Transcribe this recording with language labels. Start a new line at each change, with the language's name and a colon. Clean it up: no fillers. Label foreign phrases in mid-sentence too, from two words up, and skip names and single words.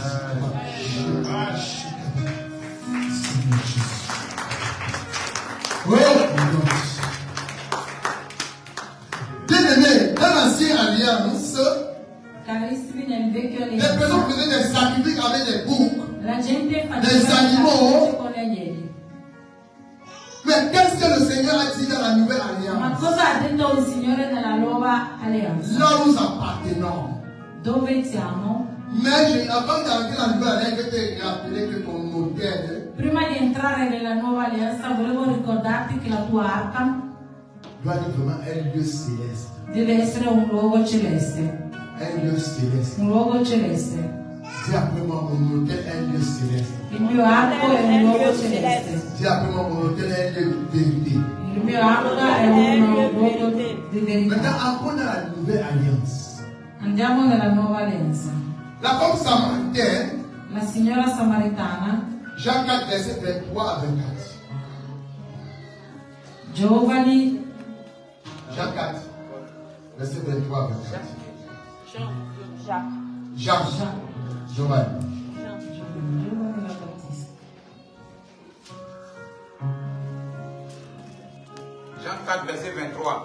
French: Bien-aimé, dans l'ancienne alliance, les personnes faisaient des sacrifices avec des boucs, des animaux. Mais qu'est-ce que le Seigneur a dit dans la nouvelle alliance? Là où nous appartenons. Mais avant d'entrer dans la nouvelle alliance, je vais te rappeler que ton modèle.
Italian: Prima di entrare nella nuova alleanza, volevo ricordarti che la tua arca
French: doit être vraiment un lieu céleste.
Italian: Deve essere un luogo celeste.
French: Un lieu céleste.
Italian: Un luogo celeste.
French: Dis après moi, mon hôtel est un lieu céleste.
Italian: Il mio arco è un luogo celeste.
French: Dis après moi, mon hôtel est un lieu de vérité.
Italian: Il mio arco è un luogo di verità.
French: Maintenant, encore dans la nouvelle alliance.
Italian: Andiamo nella nuova alleanza.
French: La femme samaritaine,
Italian: la signora samaritana,
French: Jean 4, verset 23 à 24. Giovani. Jean 4, verset 23 à 24. Jacques. Giovanni. Jean 4, verset 23.